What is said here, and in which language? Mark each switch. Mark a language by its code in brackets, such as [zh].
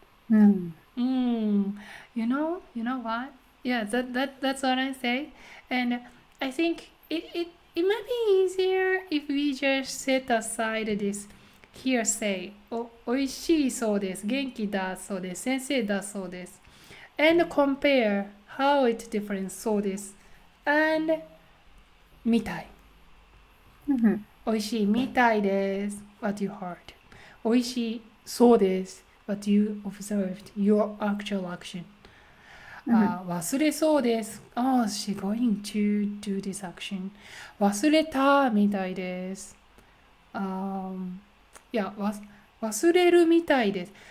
[en] You know what? Yeah, that's what I say. And I think it might be easier if we just set aside this hearsay. [ja] おいしいそうです。元気だそうです。先生だそうです。 [en] And compare how it different [ja] そうです。 [en] And [ja] みたい。おいしいみたいです。 [en] What you heard. [ja] おいしいそうです。 [en] What you observed. Your actual action. [ja] 忘れそうです。 [en] Oh, she's going to do this action. [ja] 忘れたみたいです。いや、忘れるみたいです。